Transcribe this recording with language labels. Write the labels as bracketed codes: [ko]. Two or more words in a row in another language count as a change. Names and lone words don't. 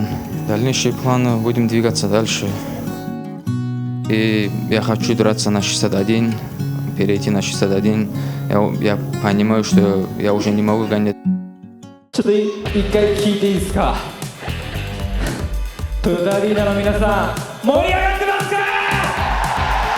[ru] Дальнейшие планы, будем двигаться дальше. И я хочу драться на 61, перейти на 61. Я понимаю, что я уже не могу гонять. [ja] ちょっと一回聞いていいですか。トヨタアリーナの皆さん、盛り上がってますか。